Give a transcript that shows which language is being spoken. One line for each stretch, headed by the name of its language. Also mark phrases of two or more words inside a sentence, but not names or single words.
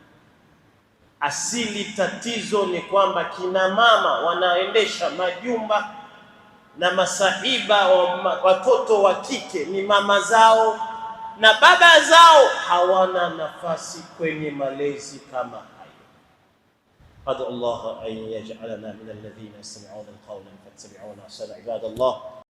Swahili: Asili tatizo ni kwamba kina mama wanaendesha majumba na masahiba wa watoto wa kike ni mama zao, na baba zao hawana nafasi kwenye malezi kama hayo.
Arabic: أدعو الله أن يجعلنا من الذين يستمعون القول فيتبعون أحسنه. عباد الله